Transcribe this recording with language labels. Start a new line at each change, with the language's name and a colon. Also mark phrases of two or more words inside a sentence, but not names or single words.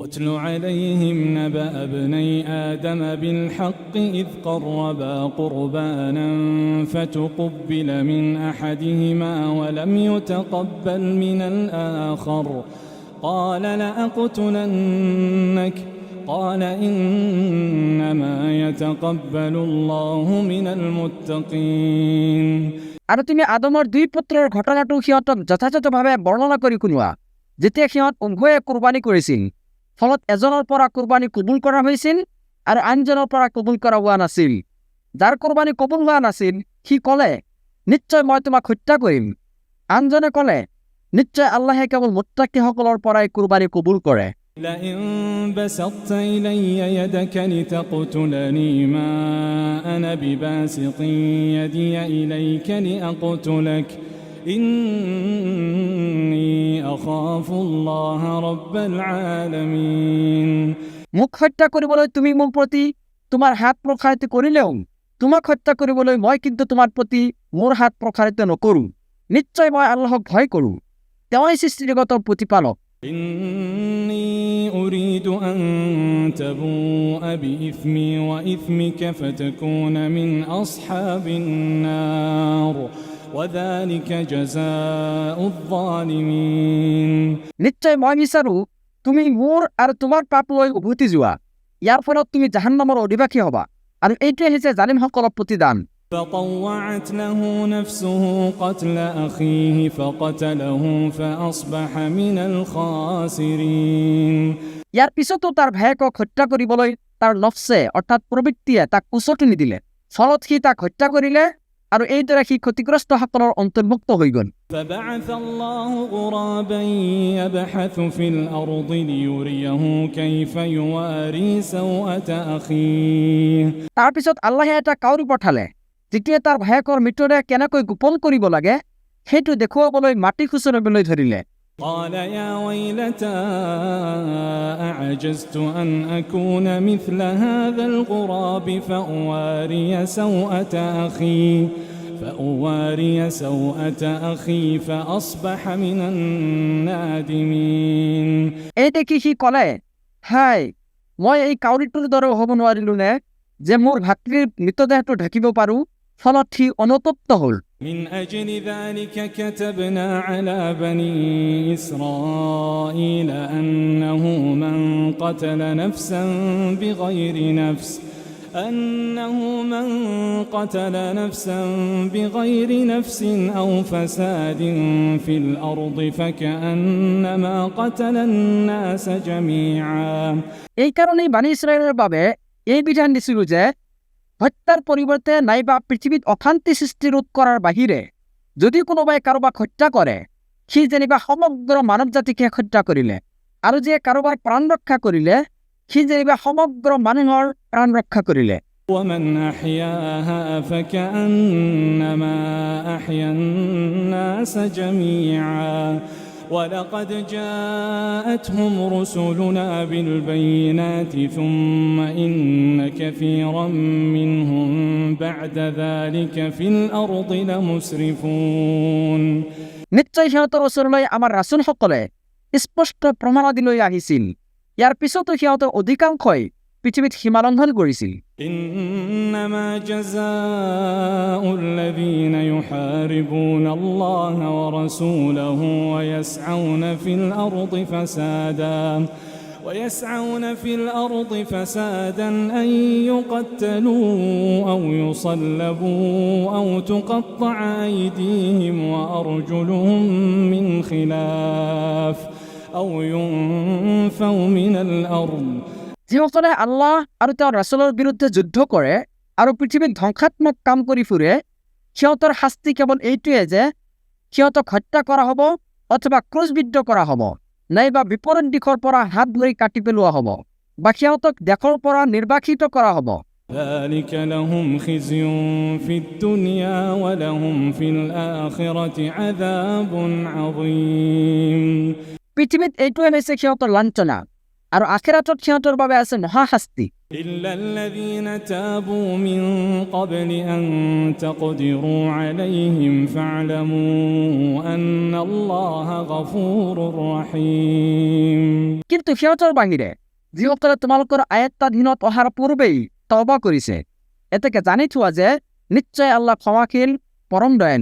Arabic: واتل عليهم نبأ ابني آدم بالحق إذ قربا قربانا فتقبل من أحدهما ولم يتقبل من الآخر قال لأقتلنك قال إنما يتقبل الله من المتقين
Assamese: আৰু তুমি আদমৰ দুই পুত্ৰৰ ঘটনাটো সিহঁতক যথাযথভাৱে বৰ্ণনা কৰি শুনোৱা যেতিয়া সিহঁত উভয়ে কুৰবানী কৰিছিল ফলত এজনৰ পৰা কুৰবানী কবুল কৰা হৈছিল আৰু আনজনৰ পৰা কবুল কৰা হোৱা নাছিল যাৰ কুৰবানী কবুল হোৱা নাছিল সি ক'লে নিশ্চয় মই তোমাক হত্যা কৰিম আনজনে ক'লে নিশ্চয় আল্লাহে কেৱল মুত্তাকিসকলৰ পৰাই কুৰবানী কবুল কৰে
Arabic: لئن بسطت إلي يدك لتقتلني ما أنا بباسط يدي إليك لأقتلك إني أخاف الله رب العالمين
Assamese: মোক হত্যা কৰিবলৈ তুমি মোৰ প্ৰতি তোমাৰ হাত প্ৰসাৰিত কৰিলেও তোমাক হত্যা কৰিবলৈ মই কিন্তু তোমাৰ প্ৰতি মোৰ হাত প্ৰসাৰিত নকৰোঁ নিশ্চয় মই আল্লাহক ভয় কৰোঁ তেওঁই সৃষ্টিজগতৰ প্ৰতিপালক
Arabic: إني أريد أن تبوء بإثمي وإثمك فتكون من أصحاب النار وذلك جزاء الظالمين
Assamese: নিশ্চয় মই বিচাৰোঁ তুমি মোৰ আৰু তোমাৰ পাপ লৈ উভতি যোৱা ইয়াৰ ফলত তুমি জাহান্নামৰ অধিবাসী হ'বা আৰু এইটোৱে হৈছে জালিমসকলৰ প্ৰতিদান
Arabic: فطوعت له نفسه قتل أخيه فقتله فأصبح من الخاسرين
Assamese: ইয়াৰ পিছতো তাৰ ভায়েকক হত্যা কৰিবলৈ তাৰ নফছে অৰ্থাৎ প্ৰবৃত্তিয়ে তাক উচতি নিদিলে ফলত সি তাক হত্যা কৰিলে আৰু এইদৰে সি ক্ষতিগ্ৰস্তসকলৰ অন্তৰ্ভুক্ত হৈ গ'ল
Arabic: فبعث الله غرابا يبحث في الأرض ليريه كيف يواري سوءة أخيه
Assamese: তাৰপিছত আল্লাহে এটা কাউৰী পঠালে যিটোৱে তাৰ ভায়েকৰ মৃতদেহ কেনেকৈ গোপন কৰিব লাগে সেইটো দেখুৱাবলৈ মাটি খুচৰিবলৈ ধৰিলে
Arabic: قال يا ويلتى أعجزت أن أكون مثل هذا الغراب فأواري سوءة أخي فأصبح من النادمين
Assamese: এই দেখি সি ক'লে হাই মই এই কাউৰীটোৰ দৰে হ'ব নোৱাৰিলোঁ নে যে মোৰ ভাতৃৰ মৃতদেহটো ঢাকিব পাৰোঁ ফলত সি অনুতপ্ত হ'ল
Arabic: من أجل ذلك كتبنا على بني إسرائيل أنه من قتل نفسا بغير نفس أو فساد في الأرض فكأنما قتل الناس جميعا
Assamese: এই কাৰণেই বানি ইছৰাইলৰ বাবে এই বিধান দিছিলোঁ যে হত্যাৰ পৰিৱৰ্তে নাইবা পৃথিৱীত অশান্তি সৃষ্টি ৰোধ কৰাৰ বাহিৰে যদি কোনোবাই কাৰোবাক হত্যা কৰে সি যেনিবা সমগ্ৰ মানৱ জাতিকে হত্যা কৰিলে আৰু যে কাৰোবাৰ প্ৰাণ ৰক্ষা কৰিলে সি যেনিবা সমগ্ৰ মানুহৰ প্ৰাণ ৰক্ষা কৰিলে
Arabic: ومن أحياها فكأنما أحيا الناس جميعا ولقد جاءتهم رسلنا بالبينات ثم إن كثيرا منهم بعد ذلك في الأرض لمسرفون
Assamese: নিশ্চয় সিহঁতৰ ওচৰলৈ আমাৰ ৰাসূলসকলে স্পষ্ট প্ৰমাণাদি লৈ আহিছিল ইয়াৰ পিছতো সিহঁতৰ অধিকাংশই পৃথিৱীত সীমালংঘন কৰিছিল
Arabic: إنما جزاء الذين يحاربون الله ورسوله ويسعون في الأرض فسادا أن يقتلوا أو يصلبوا أو تقطع أيديهم وأرجلهم من خلاف أو ينفوا من الأرض
Assamese: যিসকলে আল্লাহ আৰু তেওঁৰ ৰাসূলৰ বিৰুদ্ধে যুদ্ধ কৰে আৰু পৃথিৱীত ধ্বংসাত্মক কাম কৰি ফুৰে সিহঁতৰ শাস্তি কেৱল এইটোৱে যে সিহঁতক হত্যা কৰা হ'ব অথবা ক্ৰুচবিদ্ধ কৰা হ'ব নাইবা বিপৰীত দিশৰ পৰা হাত ধৰি কাটি পেলোৱা হ'ব বা সিহঁতক দেশৰ পৰা নিৰ্বাসিত কৰা হ'ব
Arabic: ذلك لهم خزي في الدنيا ولهم في الآخرة عذاب عظيم
Assamese: পৃথিৱীত এইটোৱে হৈছে সিহঁতৰ লাঞ্ছনা আৰু আখিৰাতত সিহঁতৰ বাবে আছে মহাশাস্তি।
Arabic: إلا الذين تابوا من قبل أن تقدروا عليهم فاعلموا أن الله غفور رحيم।
Assamese: কিন্তু সিহঁতৰ বাহিৰে যিসকলে তোমালোকৰ আয়ত্তাধীনত অহাৰ পূৰ্বেই তওবা কৰিছে, এতেকে জানি থোৱা যে নিশ্চয় আল্লাহ ক্ষমাশীল, পৰম দয়ালু।